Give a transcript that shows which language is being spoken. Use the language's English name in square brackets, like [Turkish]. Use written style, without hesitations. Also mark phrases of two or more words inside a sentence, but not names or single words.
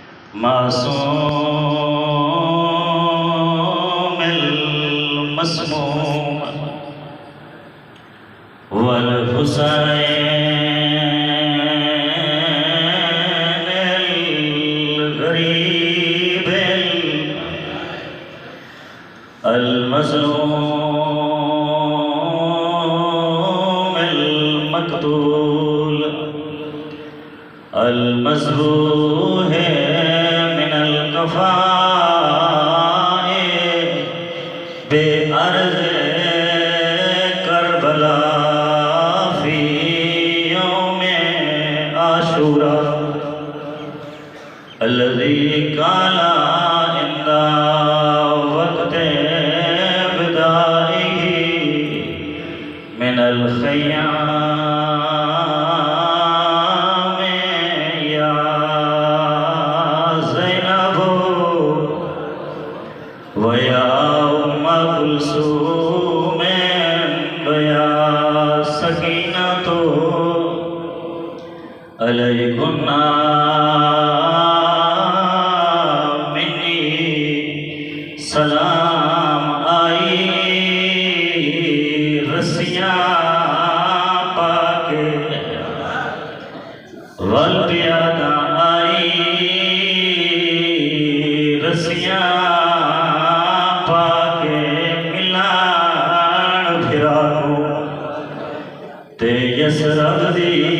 [Arabic] معصوم مسموم والحسين غريب المظلوم المقتول المذبوح من القفا بأرض كربلاء في يوم عاشوراء الذي كان عند وقت وداعه من الخيام يا زينب ويا أم كلثوم ويا سكينة عليكن مني [Punjabi] سلام آئی رسیاں پاکے ول پیادہ آئی رسیاں پاکے ملان فراقو تے یثرب دی